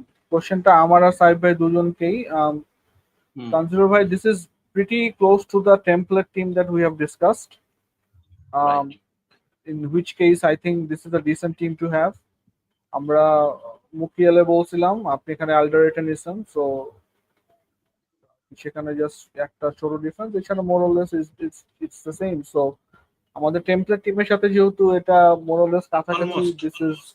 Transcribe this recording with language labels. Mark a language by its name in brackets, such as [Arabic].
[Bangla] কোশ্চেনটা আমার আর সাইব ভাই দুজনকেই। [English] তানজিলুর ভাই, this is pretty close to the template team that we have discussed. In which case I think this is a decent team to have. [Bangla] আমরা মুকিয়ালে বলছিলাম, আপনি এখানে আলডারেটে নিছেন, সো সেখানে জাস্ট একটা ছোট ডিফারেন্স, এছাড়া [English] More or less it's the same. [Bangla] So আমাদের টেমপ্লেট টিমের সাথে যেহেতু এটা [English] more or less [Bangla] কাছাকাছি, [English] this is